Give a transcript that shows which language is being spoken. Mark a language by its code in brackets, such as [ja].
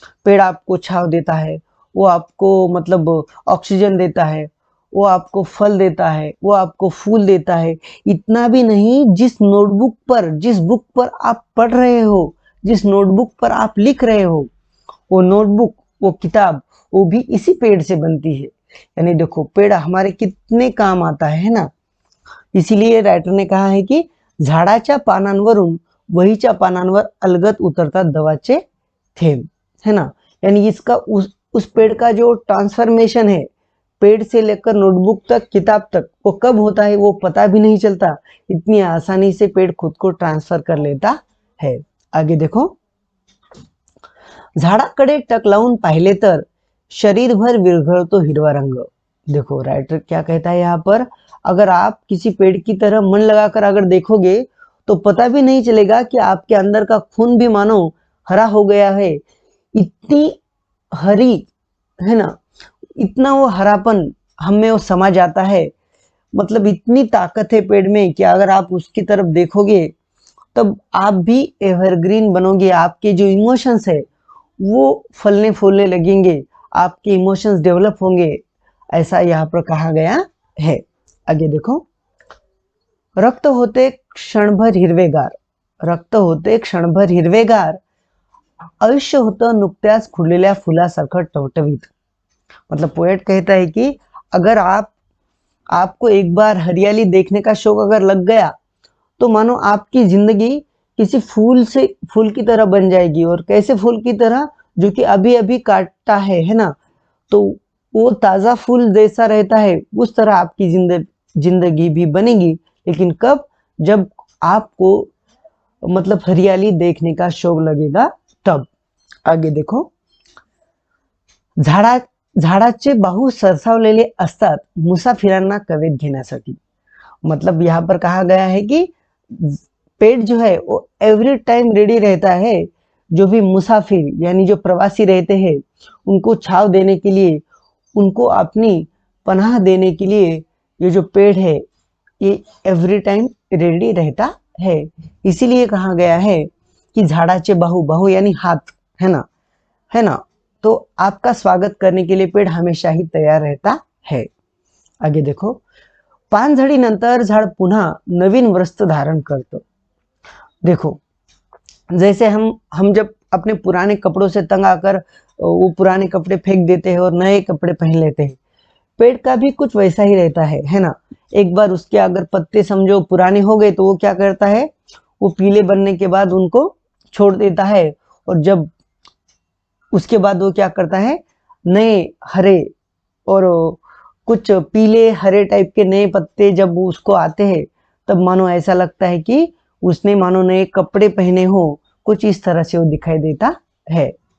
[hi] पेड़ आपको छांव देता है, वो आपको मतलब ऑक्सीजन देता है, वो आपको फल देता है, वो आपको फूल देता है। इतना भी नहीं, जिस नोटबुक पर, जिस बुक पर आप पढ़ रहे हो, जिस नोटबुक पर आप लिख रहे हो, वो नोटबुक, वो किताब, वो भी इसी पेड़ से बनती है। यानी देखो, पेड़ हमारे कितने काम आता है ना। इसीलिए राइटर ने कहा है कि [mr] झाडाच्या पानांवरून वहीच्या पानांवर अलगद उतरतात दवाचे थेंब, [hi] है ना। यानी इसका उस पेड़ का जो ट्रांसफॉर्मेशन है, पेड़ से लेकर नोटबुक तक, किताब तक, वो कब होता है वो पता भी नहीं चलता। इतनी आसानी से पेड़ खुद को ट्रांसफर कर लेता है। आगे देखो, [mr] झाडाकडे टक लावून पाहिले तर शरीरभर विरघळतो हिरवा रंग। [hi] देखो, राइटर क्या कहता है यहाँ पर, अगर आप किसी पेड़ की तरह मन लगाकर अगर देखोगे तो पता भी नहीं चलेगा कि आपके अंदर का खून भी मानो हरा हो गया है। इतनी हरी, है ना, इतना वो हरापन हम में वो समा जाता है। मतलब इतनी ताकत है पेड़ में कि अगर आप उसकी तरफ देखोगे तब आप भी एवरग्रीन बनोगे। आपके जो इमोशंस है वो फलने फूलने लगेंगे, आपके इमोशंस डेवलप होंगे, ऐसा यहाँ पर कहा गया है। आगे देखो, [mr] रक्त होते क्षणभर हिरवेगार, रक्त होते क्षणभर हिरवेगार, आयुष्य होतं नुकत्याच खुललेल्या फुलासारखं टवटवीत। [hi] मतलब पोएट कहता है कि अगर आपको एक बार हरियाली देखने का शौक अगर लग गया तो मानो आपकी जिंदगी किसी फूल की तरह बन जाएगी। और कैसे फूल की तरह, जो कि अभी अभी काटा है ना, तो वो ताजा फूल जैसा रहता है उस तरह आपकी जिंदगी भी बनेगी। लेकिन कब, जब आपको मतलब हरियाली देखने का शौक लगेगा तब। आगे देखो, [mr] झाडाचे बाहू सरसावलेले असतात मुसाफिरांना कवेत घेण्यासाठी। [hi] मतलब यहाँ पर कहा गया है कि पेड़ जो है वो एवरी टाइम रेडी रहता है, जो भी मुसाफिर यानी जो प्रवासी रहते हैं उनको छाव देने के लिए, उनको अपनी पनाह देने के लिए ये जो पेड़ है ये एवरी टाइम रेडी रहता है। इसीलिए कहा गया है कि [mr] झाडाचे बाहू, [hi] बाहू यानी हाथ, है ना, तो आपका स्वागत करने के लिए पेड़ हमेशा ही तैयार रहता है। आगे देखो, [mr] पानझडीनंतर झाड पुन्हा नवीन वस्त्र धारण करतं। [hi] देखो, जैसे हम जब अपने पुराने कपड़ों से तंग आकर वो पुराने कपड़े फेंक देते हैं और नए कपड़े पहन लेते हैं, पेड़ का भी कुछ वैसा ही रहता है ना। एक बार उसके अगर पत्ते समझो पुराने हो गए तो वो क्या करता है, वो पीले बनने के बाद उनको छोड़ देता है, और जब उसके बाद वो क्या करता है, नए हरे और कुछ पीले हरे टाइप के नए पत्ते जब उसको आते हैं तब मानो ऐसा लगता है कि उसने मानो नए कपड़े पहने हो, कुछ इस तरह से वो दिखाई देता है।